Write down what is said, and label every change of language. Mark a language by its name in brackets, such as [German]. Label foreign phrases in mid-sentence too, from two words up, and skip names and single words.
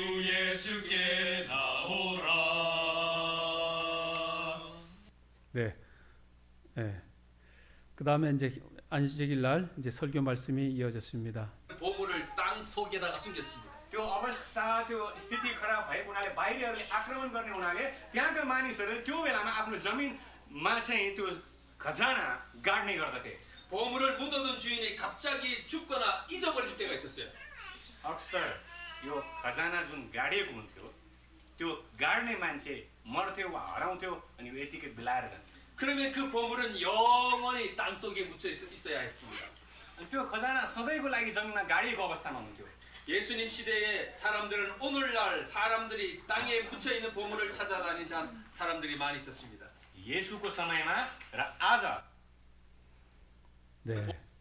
[Korean] 네. 네. 그 다음에 이제 안식일 날 이제 설교 말씀이 이어졌습니다. 보물을 땅 속에다가 숨겼습니다. [Nepali] त्यो अवस्था त्यो स्थिति खराब भएको हुनाले बाहिरीहरूले आक्रमण गर्ने हुनाले त्यहाँका मानिसहरूले त्यो बेलामा आफ्नो जमिनमा चाहिँ त्यो खजाना गाड्ने गर्दथे। [Korean] 보물을 묻어둔 주인이 갑자기 죽거나 잊어버릴 때가 있었어요. [Nepali] अक्सर यो खजाना जुन गाडिएको हुन्थ्यो त्यो गाड्ने मान्छे मर्थ्यो वा हराउँथ्यो अनि यो यतिकै बिलाएर जान्थ्यो। [Korean] 그러면 그 보물은 영원히 땅 속에 묻혀 있어야 했습니다. [Nepali] अनि त्यो खजाना सधैँको लागि जमिनमा गाडिएको अवस्थामा हुन्थ्यो। [Korean] 예수님 시대의 사람들은 오늘날 사람들이 땅에 묻혀 있는 보물을 찾아다니는 사람들이 많이 있었습니다. [Nepali] 예수को समयमा र आज [Korean] 네.